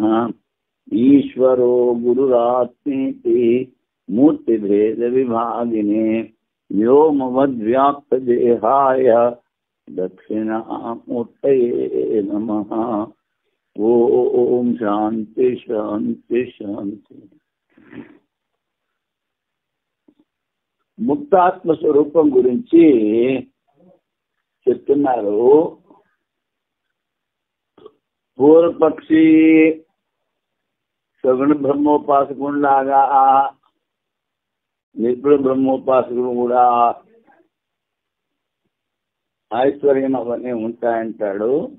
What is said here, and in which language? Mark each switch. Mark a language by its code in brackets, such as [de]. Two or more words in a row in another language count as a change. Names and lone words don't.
[sa] ईश्वरो गुरुरात्मेति मूर्तिभेदविभागिने व्योमवद्व्याप्तदेहाय दक्षिणामूर्तये नमः। ओम शांति शांति शांति। [te] ముక్తాత్మ స్వరూపం గురించి చెప్తున్నారు. పూర్వపక్షి సగుణ బ్రహ్మోపాసకుడిలాగా నిర్గుణ బ్రహ్మోపాసకుడు కూడా ఐశ్వర్యం అవన్నీ ఉంటాయంటాడు.